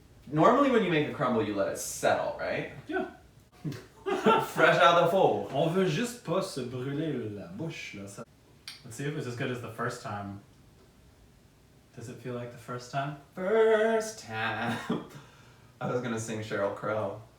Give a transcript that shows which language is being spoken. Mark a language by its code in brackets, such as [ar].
[en] Normally when you make a crumble, you let it settle, right? Yeah. Fresh out the fold. [fr] On veut juste pas se brûler la bouche, là. Ça... [en] Let's see if it's as good as the first time. Does it feel like the first time? First time. I was gonna sing Sheryl Crow.